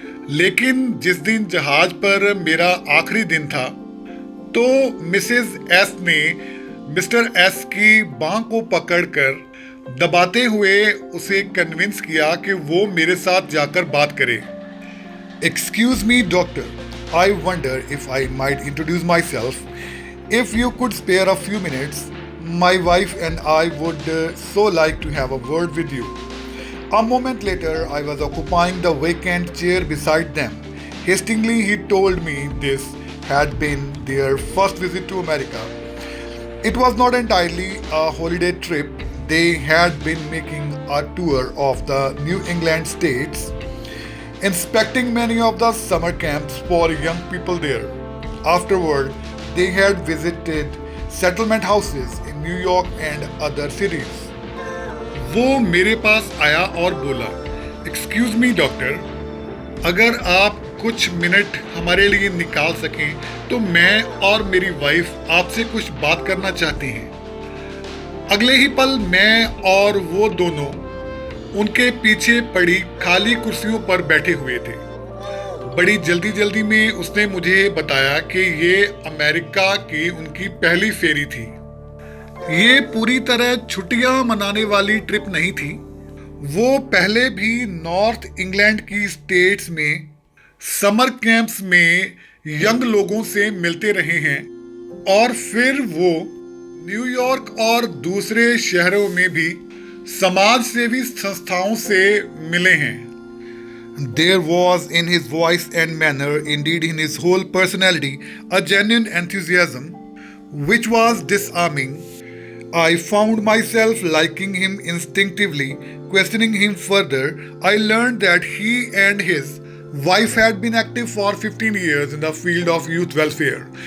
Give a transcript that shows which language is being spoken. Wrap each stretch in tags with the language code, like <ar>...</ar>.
<hi>लेकिन जिस दिन जहाज पर मेरा आखिरी दिन था तो मिसेस एस ने मिस्टर एस की बांह को पकड़कर दबाते हुए उसे कन्विंस किया कि वो मेरे साथ जाकर बात करे।</hi> <en>Excuse me doctor, I wonder if I might introduce myself if you could spare a few minutes. My wife and I would so like to have a word with you. A moment later, I was occupying the vacant chair beside them. Hastily, he told me this had been their first visit to America. It was not entirely a holiday trip. They had been making a tour of the New England states, inspecting many of the summer camps for young people there. Afterward, they had visited settlement houses in New York and other cities.</en> <hi>वो मेरे पास आया और बोला,</hi> <en>excuse me doctor,</en> <hi>अगर आप कुछ minute हमारे लिए निकाल सकें तो मैं और मेरी वाइफ आपसे कुछ बात करना चाहते हैं। अगले ही पल मैं और वो दोनों उनके पीछे पड़ी खाली कुर्सियों पर बैठे हुए थे। बड़ी जल्दी जल्दी में उसने मुझे बताया कि ये अमेरिका की उनकी पहली फेरी थी। ये पूरी तरह छुट्टियां मनाने वाली ट्रिप नहीं थी। वो पहले भी नॉर्थ इंग्लैंड की स्टेट्स में समर कैंप्स में यंग लोगों से मिलते रहे हैं और फिर वो न्यूयॉर्क और दूसरे शहरों में भी समाज सेवी संस्थाओं से मिले हैं।</hi> <en>There was in his voice and manner, indeed in his whole personality, a genuine enthusiasm which was disarming. I found myself liking him instinctively. Questioning him further, I learned that he and his wife had been active for 15 years in the field of youth welfare.</en>